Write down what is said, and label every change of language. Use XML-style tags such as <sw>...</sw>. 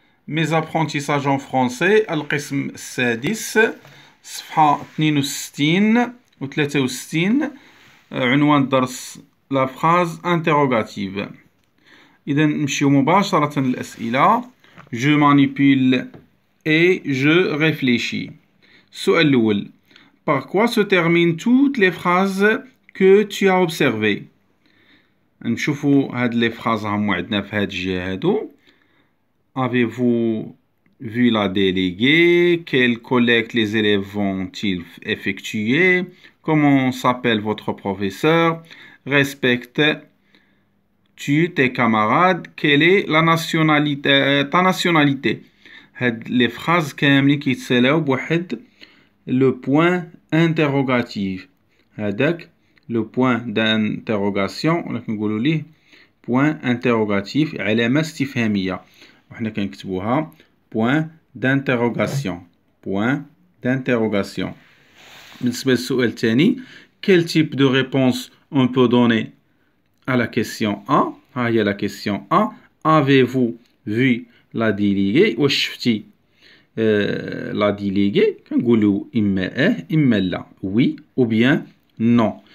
<fr>Mes apprentissages en français</fr> <ar>القسم السادس صفحة 62 و 63. عنوان الدرس</ar> <fr>la phrase interrogative.</fr> <ar>إذا نمشيو مباشرة للأسئلة.</ar> <fr>Je manipule et je réfléchis. السؤال الأول: Par quoi se terminent toutes les phrases que tu as observées؟</fr> <ar>نشوفوا هاد لي phrases هم عندنا في هاد الجهة هادو.</ar> <fr>Avez-vous vu la déléguée? Quelle collecte les élèves vont-ils effectuer? Comment s'appelle votre professeur? Respectes-tu tes camarades? Quelle est ta nationalité?</fr> <ar>هاد لي phrases كاملين كيتسالاو بواحد لو بوين انتروغاتيف. هذاك لو بوين دانتروغاسيون ولا كنقولوا ليه بوين انتروغاتيف، علامة استفهامية، وحنا كنكتبوها بوين دانتروغاسيون.</ar> <fr>بوين دانتروغاسيون. بالنسبة للسؤال الثاني: Quel type de réponse on peut donner à la question A؟</fr> <ar>ها هي</ar> <fr>la question A. Avez-vous vu la déléguée؟</fr> <ar>واش شفتي لا ديليغي؟ كنقولوا إما إما لا،</ar> <fr>oui ou bien non.</fr>